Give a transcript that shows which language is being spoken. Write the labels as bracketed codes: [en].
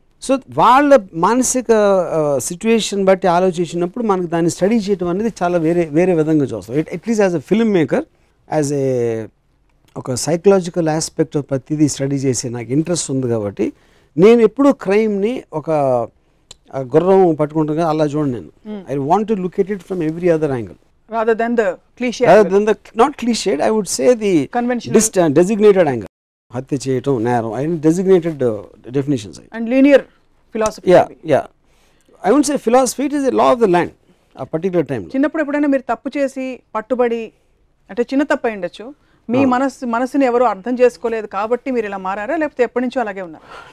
[te] So వాళ్ళ మానసిక situation బట్టి ఆలోచించినప్పుడు మనకు దాన్ని స్టడీ చేయడం అనేది చాలా వేరే విధంగా చూస్తాం. [en] at least as a film maker, [te] as ఏ ఒక సైకలాజికల్ ఆస్పెక్ట్ ప్రతిదీ స్టడీ చేసే నాకు ఇంట్రెస్ట్ ఉంది. కాబట్టి నేను ఎప్పుడూ క్రైమ్ని ఒక గుర్రం పట్టుకుంటున్నా అలా చూడండి. [en] నేను I want to look at it from every other angle. rather than the cliche, not cliched, I would say the conventional designated angle. [te] హత్య చేయటం నేరం అయిన designated definitions. [en] And linear philosophy. Yeah I would say philosophy it is a law of the land a particular time. [te] చిన్నప్పుడు ఎప్పుడైనా మీరు తప్పు చేసి పట్టుబడి, అంటే చిన్న తప్పు అయి ఉండొచ్చు, మీ మనసుని ఎవరు అర్థం చేసుకోలేదు కాబట్టి మీరు ఇలా మారారా, లేకపోతే ఎప్పటి నుంచో అలాగే ఉన్నారు?